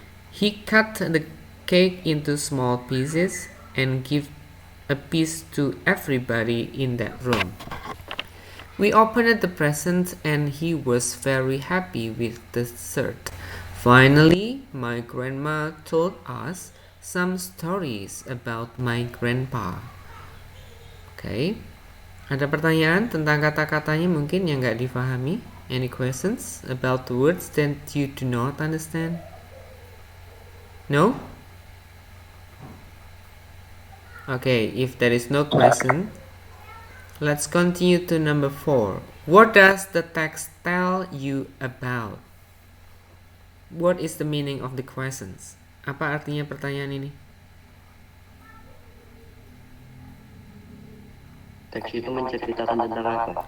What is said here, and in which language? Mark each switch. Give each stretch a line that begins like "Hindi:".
English: He cut the cake into small pieces and gave a piece to everybody in that room. We opened the present and he was very happy with the shirt. Finally, my grandma told us some stories about my grandpa. Okay.
Indonesian: Ada pertanyaan tentang kata-katanya mungkin yang nggak difahami?
English: Any questions about the words that you do not understand? No? Okay, if there is no question, let's continue to number 4. What does the text tell you about? What is the meaning of the questions?
Indonesian: Apa artinya pertanyaan ini? Teks itu menceritakan tentang apa?